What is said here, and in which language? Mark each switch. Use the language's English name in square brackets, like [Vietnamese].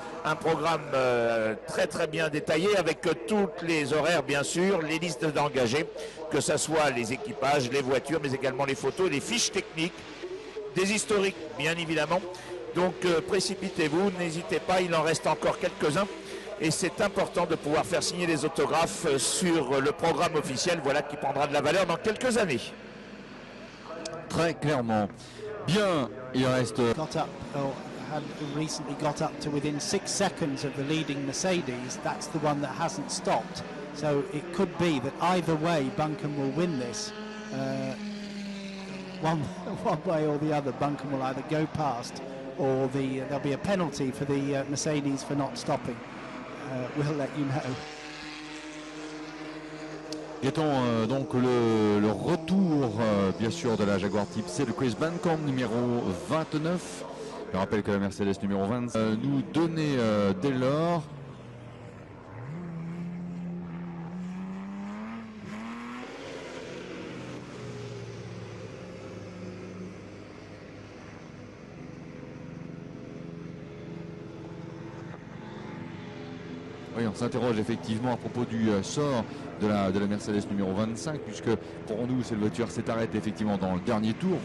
[French] Un programme très bien détaillé avec toutes les horaires, bien sûr, les listes d'engagés, que ce soit les équipages, les voitures, mais également les photos, les fiches techniques, des historiques, bien évidemment. Donc précipitez-vous, n'hésitez pas, il en reste encore quelques-uns. Et c'est important de pouvoir faire signer les autographes sur le programme officiel, voilà, qui prendra de la valeur dans quelques années. Très clairement. Bien, il reste... [English] Had recently got up to within 6 seconds of the leading Mercedes. That's the one that hasn't stopped. So it could be that either way Buncombe will win this. One way or the other, Buncombe will either go past or there'll be a penalty for the Mercedes for not stopping. We'll let you know. [French] Guettons donc le retour bien sûr de la Jaguar Type C de Chris Buncombe numéro 29. Je rappelle que la Mercedes numéro 20 nous donnait dès lors oui, on s'interroge effectivement à propos du sort de la Mercedes numéro 25, puisque pour nous cette voiture s'est arrêtée effectivement dans le dernier tour.